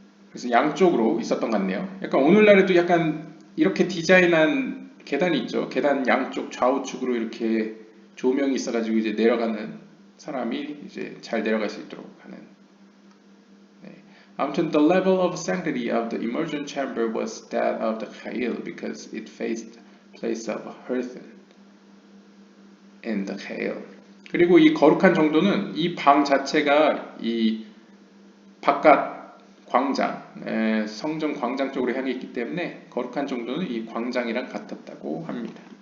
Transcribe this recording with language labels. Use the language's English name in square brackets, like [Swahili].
[Korean] 그래서 양쪽으로 있었던 것 같네요. 약간 오늘날에도 약간 이렇게 디자인한 계단이 있죠. 계단 양쪽 좌우측으로 이렇게 조명이 있어가지고 이제 내려가는 사람이 이제 잘 내려갈 수 있도록 하는. 네. [English] 아무튼 the level of sanctity of the immersion chamber was that of the Khail because it faced place of hearth in the Khail. [Korean] 그리고 이 거룩한 정도는 이 방 자체가 이 바깥 광장, 성전 광장 쪽으로 향해 있기 때문에 거룩한 정도는 이 광장이랑 같았다고 합니다.